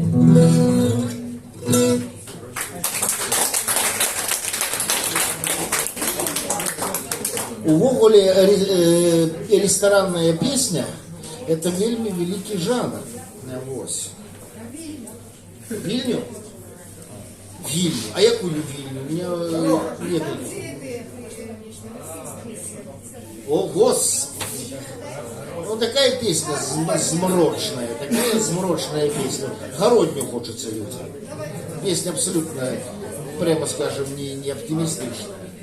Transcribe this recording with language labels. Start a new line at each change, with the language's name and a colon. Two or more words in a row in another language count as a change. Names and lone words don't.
Belarusian: Увогуле
Russian: ресторанная песня
Belarusian: — это вельмі вялікі жанр. Вось. Вільню? Вільню. А якую Вільню?
Russian: У меня нет.
Belarusian: О, Господи! Ну, такая песня змрочная, такая змрочная песня.
Russian: Городню хочется людям. Песня абсолютно, прямо скажем, не оптимистичная.